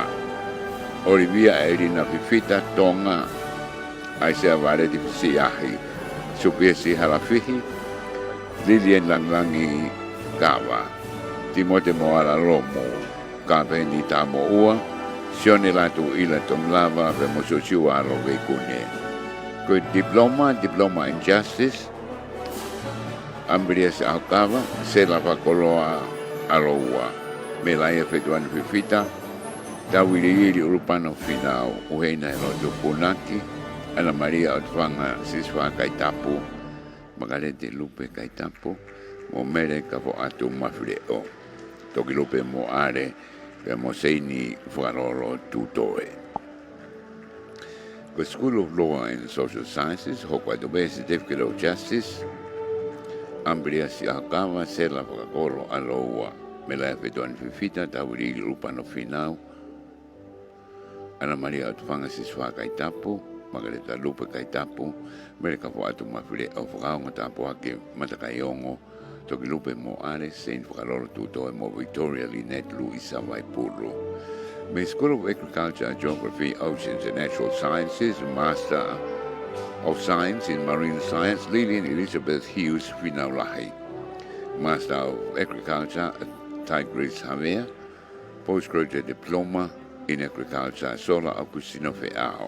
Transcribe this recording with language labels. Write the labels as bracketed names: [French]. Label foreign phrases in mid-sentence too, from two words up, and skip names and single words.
[English] Olivia Elina Fifita, Tonga, Aisea Valediction, Supiesi Halafihi, Lilian Langlangi Kawa, Timote Moala Romo, Kapendi Tamo Ua, Sione Latu Ila Tomlava, Vemosuchua Rovekune. Good Diploma in Justice, Ambrias Alcava, Sela Pacoloa Aroua, Melaya Fetuan Fifita, Tawili Urupano Finau, Uheina Elodo Punaki, Ana Maria Otfanga Siswa Kaitapu, Magalete Lupe Kaitapu, Momere Kafo Atu Mafreo, Tokilupe Moare, Moseini Fuarolo Tutoe. The School of Law and Social Sciences, Hokwadobe Certificate of Justice, Ambria Siakava, Sela Fakakoro Aloa, Melafe Don Fifita, Tawili Urupano Finau, Ana Maria Otfanga Siswa Kaitapu, Margareta Lupe Kaitapu, Mereka Fuatu Mafre of Rao Tapuake, Matakayongo, Tokilupe Moare, Saint Fuarolo Tuto, Mo Victoria Linet Luisa Waipuru. May School of Agriculture, Geography, Oceans and Natural Sciences, Master of Science in Marine Science, Lillian Elizabeth Hughes Finaulahi. Master of Agriculture, Tigris Javier, Postgraduate Diploma in Agriculture, Sola Agustino Feao.